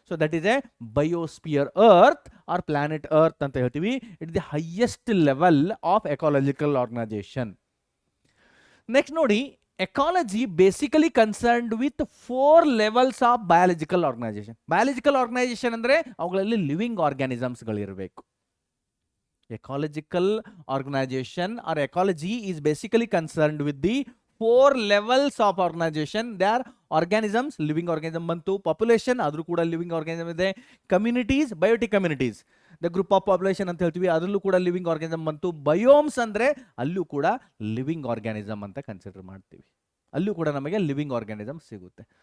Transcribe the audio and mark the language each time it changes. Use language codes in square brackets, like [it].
[en] so that is a biosphere earth or planet earth [kn] ಅಂತ ಹೇಳ್ತೀವಿ. [en] It the highest level of ecological organisation. Next ನೋಡಿ, ecology basically concerned with 4 levels of biological organization. [kn] Biological organization ಅಂದ್ರೆ ಅವುಗಳಲ್ಲಿ living organisms ಗಳಿರಬೇಕು. [en] Ecological organization or ecology is basically concerned with the 4 levels of organization. They are organisms, living organism ಬಂತು, population [kn] ಆದ್ರೂ ಕೂಡ living organism ಇದೆ, [en] communities, biotic communities, the group of population [kn] ಅಂತ ಹೇಳ್ತೀವಿ, ಅದರಲ್ಲೂ ಕೂಡ ಲಿವಿಂಗ್ ಆರ್ಗ್ಯಾನಿಸಮ್ ಬಂತು. Biomes ಅಂದ್ರೆ ಅಲ್ಲೂ ಕೂಡ ಲಿವಿಂಗ್ ಆರ್ಗ್ಯಾನಿಸಮ್ ಅಂತ ಕನ್ಸಿಡರ್ ಮಾಡ್ತೀವಿ, ಅಲ್ಲೂ ಕೂಡ ನಮಗೆ ಲಿವಿಂಗ್ ಆರ್ಗ್ಯಾನಿಸಮ್ ಸಿಗುತ್ತೆ.